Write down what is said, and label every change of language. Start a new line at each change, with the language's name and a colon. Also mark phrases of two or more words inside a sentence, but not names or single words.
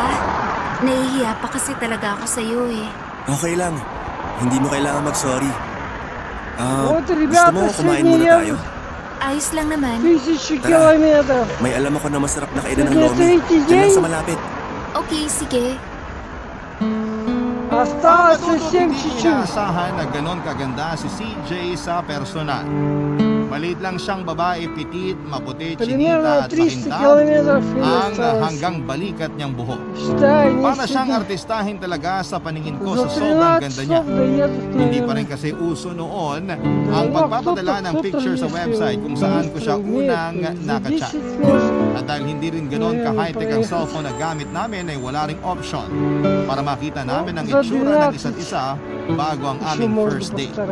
Filipino: Nahihiya pa kasi talaga ako sa'yo eh. Okay lang. Hindi mo kailangan mag-sorry.
Russian: Вот,
Filipino: Gusto
Russian: ребята,
Filipino: mo kumain
Russian: сегодня
Filipino: muna
Russian: я
Filipino: tayo? Ayos lang naman.
Russian: 1000
Filipino: Tara.
Russian: километров.
Filipino: May alam ako na masarap na kainan ng Sige, lomi. sige, Diyan lang sige. sa malapit. Okay, sige.
Russian: Осталось
Filipino: Patutut,
Russian: совсем
Filipino: hindi
Russian: чуть-чуть.
Filipino: inaasahan na ganon kaganda si CJ sa personal. Maliit lang siyang babae, pitit, maputi,
Russian: Примерно
Filipino: chinita at
Russian: 300
Filipino: makintab
Russian: километров и
Filipino: ang
Russian: осталось.
Filipino: hanggang balikat niyang buhok.
Russian: Считай, не
Filipino: Para siyang
Russian: сидит.
Filipino: artistahin talaga sa paningin ko
Russian: За
Filipino: sa sobrang
Russian: 13
Filipino: ganda niya.
Russian: часов доедут,
Filipino: Hindi pa rin
Russian: наверное.
Filipino: kasi uso noon ang pagpapadala ng picture sa website kung saan ko siya unang nakachat. At dahil hindi rin ganon ka-high-tech ang cellphone na gamit namin ay wala ring option para makita namin ang itsura ng isa't isa bago ang aming
English: first date.